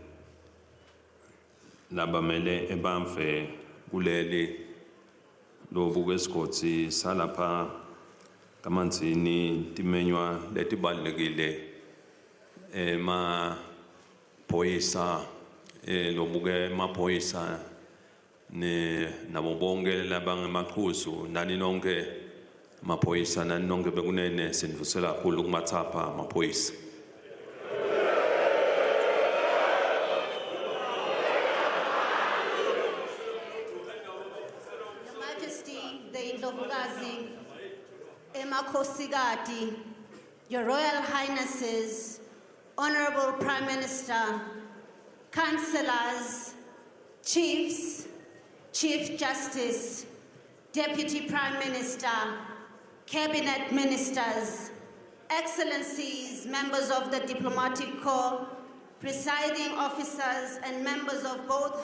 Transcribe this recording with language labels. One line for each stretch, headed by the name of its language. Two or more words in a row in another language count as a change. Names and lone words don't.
Swati: labamele ebamve kuleli lobu kwesigodi salapha kamanzini timenywa letibalulekile emaphoyisa lobuke emaphoyisa nabo bonke labangemaqhuzu nani nonke amaphoyisa nani nonke bekunene sindvusela kakhulu kumathapha amaphoyisa. Emakhosikazi,
English: Your Royal Highnesses, Honorable Prime Minister, Councillors, Chiefs, Chief Justice, Deputy Prime Minister, Cabinet Ministers, Excellencies, members of the Diplomatic Corps, presiding officers and members of both